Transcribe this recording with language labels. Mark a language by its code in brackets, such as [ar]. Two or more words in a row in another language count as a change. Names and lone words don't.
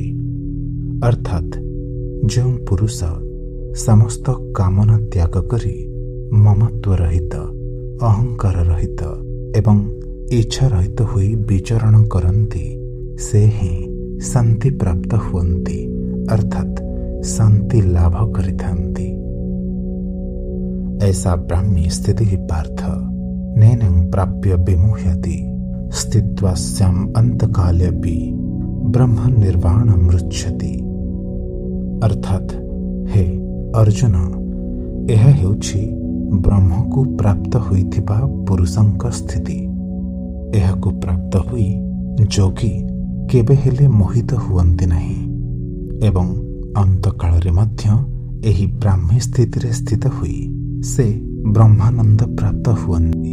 [or] ଅର୍ଥାତ୍ ଯେଉଁ ପୁରୁଷ ସମସ୍ତ କାମନା ତ୍ୟାଗ କରି ମମତ୍ୱ ରହିତ, ଅହଙ୍କାର ରହିତ ଏବଂ ଇଚ୍ଛା ରହିତ ହୋଇ ବିଚରଣ କରନ୍ତି, ସେ ହିଁ ଶାନ୍ତି ପ୍ରାପ୍ତ ହୁଅନ୍ତି, ଅର୍ଥାତ୍ ଶାନ୍ତି ଲାଭ କରିଥାନ୍ତି। [sa] ऐसा ब्राह्मी स्थिति पार्थ नैनं प्राप्य विमुह्यति स्थित्वास्याम् अंतकालेऽपि ब्रह्म निर्वाणं मृच्छति। [or] ଅର୍ଥାତ୍ ହେ ଅର୍ଜୁନ, ଏହା ହେଉଛି ବ୍ରହ୍ମକୁ ପ୍ରାପ୍ତ ହୋଇଥିବା ପୁରୁଷଙ୍କ ସ୍ଥିତି। ଏହାକୁ ପ୍ରାପ୍ତ ହୋଇ ଯୋଗୀ କେବେ ହେଲେ ମୋହିତ ହୁଅନ୍ତି ନାହିଁ ଏବଂ ଅନ୍ତକାଳରେ ମଧ୍ୟ ଏହି ବ୍ରାହ୍ମୀ ସ୍ଥିତିରେ ସ୍ଥିତ ହୋଇ ସେ ବ୍ରହ୍ମାନନ୍ଦ ପ୍ରାପ୍ତ ହୁଅନ୍ତି।